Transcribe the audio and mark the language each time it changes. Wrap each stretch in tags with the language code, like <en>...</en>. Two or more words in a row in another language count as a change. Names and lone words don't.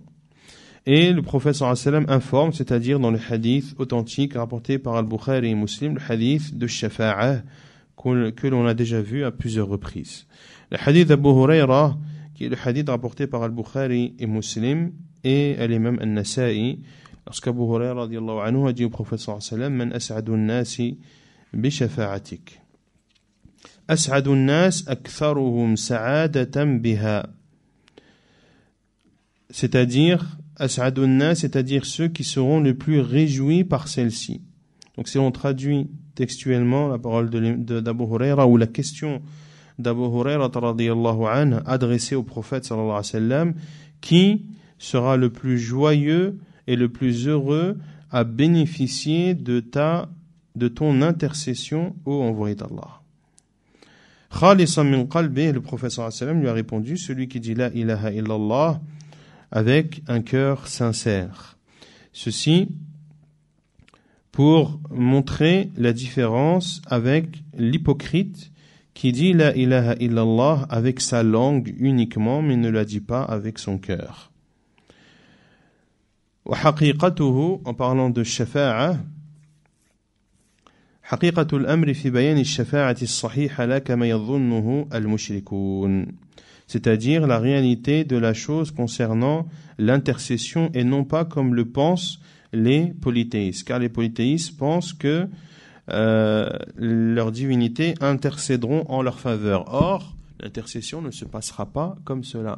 <fr>Et le prophète</fr> <ar>صلى الله عليه وسلم</ar> <fr>informe, c'est-à-dire dans le hadith authentique rapporté par Al-Bukhari et Muslim, le hadith de Shafa'a que l'on a déjà vu à plusieurs reprises. Le hadith d'Abu Huraira, qui est le hadith rapporté par Al-Bukhari et Muslim et l'imam An-Nasa'i, lorsqu'Abu Huraira</fr> <ar>رضي الله عنه</ar> <fr>a dit au prophète</fr> <ar>صلى الله عليه وسلم: من أسعد الناس بشفاعتك. أسعد الناس أكثرهم سعادة بها.</ar> <fr>C'est-à-dire,</fr> <ar>أسعد الناس,</ar> <fr>c'est-à-dire ceux qui seront le plus réjouis par celle-ci. Donc si on traduit textuellement la parole d'Abu Huraira ou la question d'Abu Huraira</fr> <ar>رضي الله عنه</ar> <fr>adressé au prophète</fr> <ar>صلى الله عليه وسلم:</ar> <fr>qui sera le plus joyeux et le plus heureux à bénéficier de ton intercession, ô envoyé d'Allah?</fr> <ar>خالصا من قلبي,</ar> <fr>le prophète</fr> <ar>صلى الله عليه وسلم</ar> <fr>lui a répondu: celui qui dit</fr> <ar>لا إله إلا الله</ar> <fr>avec un cœur sincère. Ceci pour montrer la différence avec l'hypocrite qui dit</fr> <ar>لا إله إلا الله</ar> <fr>avec sa langue uniquement, mais ne la dit pas avec son cœur.</fr> <ar>وحقيقته,</ar> <fr>en parlant de</fr> <ar>شفاعة حقيقة الأمر في بيان الشفاعة الصحيحة لا كما يظنه المشركون.</ar> <fr>C'est-à-dire la réalité de la chose concernant l'intercession et non pas comme le pensent les polythéistes. Car les polythéistes pensent que leurs divinités intercéderont en leur faveur. Or, l'intercession ne se passera pas comme cela.</fr>